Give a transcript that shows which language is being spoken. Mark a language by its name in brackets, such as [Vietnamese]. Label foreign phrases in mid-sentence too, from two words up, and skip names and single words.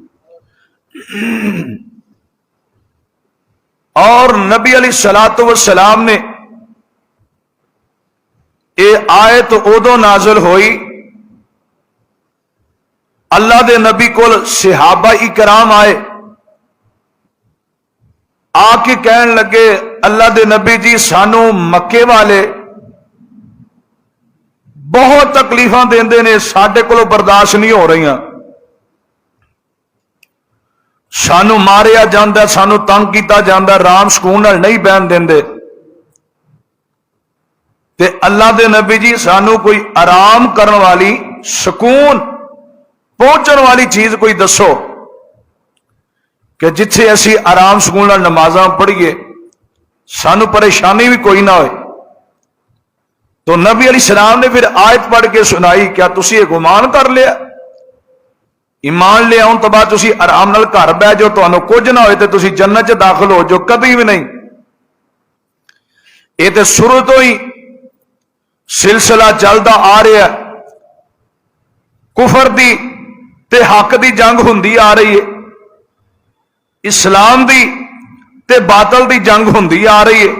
[Punjabi] اور نبی [Arabic] علیہ الصلوۃ والسلام [Punjabi] نے یہ آیت ادو نازل ہوئی، اللہ دے نبی کول صحابہ اکرام آئے، آ کے کہن لگے اللہ دے نبی جی سانو مکے والے بہت تکلیفاں دیندے نے، ساڈے کولوں برداشت نہیں ہو رہی، سانو ماریا جاندا، سانو تنگ کیتا جاندا، رام سکون نال نہیں بہن دیندے، تے اللہ دے نبی جی سانو کوئی آرام کرن والی، سکون پہنچن والی چیز کوئی دسو کہ جتھے اسی آرام سکون نال نمازاں پڑھیے، سانو پریشانی بھی کوئی نہ ہوئے۔ تو نبی [Arabic] علیہ السلام [Punjabi] نے پھر آیت پڑھ کے سنائی، کیا تسی یہ گمان کر لیا ایمان لے آؤں تو بعد تسی آرام نال گھر بہ جاؤ، تانوں کچھ نہ ہوئے تے تسی جنت چ داخل ہو جو؟ کبھی بھی نہیں۔ یہ تے شروع تو ہی سلسلہ چلتا آ رہا ہے، کفر دی تے حق دی جنگ ہوندی آ رہی ہے، اسلام دی تے باطل دی جنگ ہوندی آ رہی ہے۔